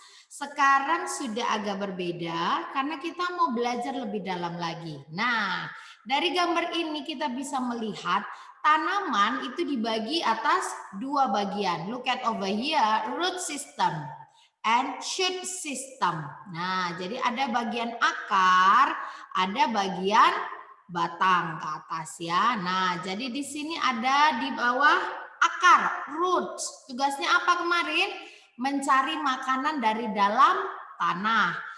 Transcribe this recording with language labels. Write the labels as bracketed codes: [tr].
[id] Sekarang sudah agak berbeda karena kita mau belajar lebih dalam lagi. Nah, dari gambar ini kita bisa melihat tanaman itu dibagi atas dua bagian. [en] Look at over here, root system and shoot system. [id] Nah, jadi ada bagian akar, ada bagian batang ke atas ya. Nah, jadi di sini ada di bawah akar, roots. Tugasnya apa kemarin? Mencari makanan dari dalam tanah.